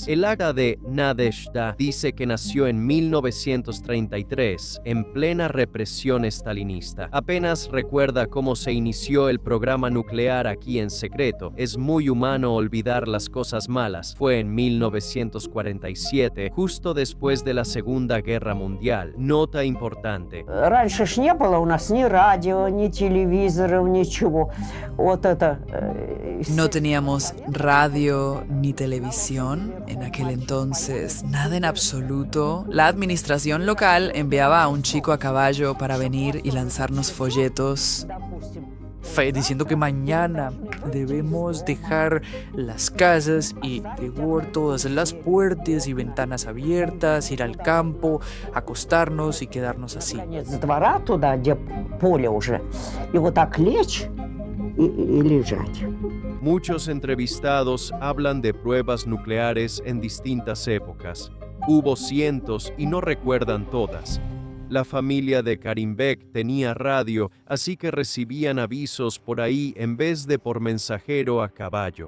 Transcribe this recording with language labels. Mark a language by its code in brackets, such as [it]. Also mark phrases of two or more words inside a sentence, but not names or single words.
[es] El acta de Nadezhda dice que nació en 1933, en plena represión estalinista. Apenas recuerda cómo se inició el programa nuclear aquí en secreto. Es muy humano olvidar las cosas malas. Fue en 1947, justo después de la Segunda Guerra Mundial. Nota importante. [ru] Раньше ж не было у нас ни радио, ни телевизоров, ничего. Вот это... [es] No teníamos radio ni televisión en aquel entonces, nada en absoluto. La administración local enviaba a un chico a caballo para venir y lanzarnos folletos diciendo que mañana debemos dejar las casas y dejar todas las puertas y ventanas abiertas, ir al campo, acostarnos y quedarnos así. [ru] С двора туда, где поле уже, и вот так лечь и лежать. [es] Muchos entrevistados hablan de pruebas nucleares en distintas épocas. Hubo cientos y no recuerdan todas. La familia de Karimbek tenía radio, así que recibían avisos por ahí en vez de por mensajero a caballo.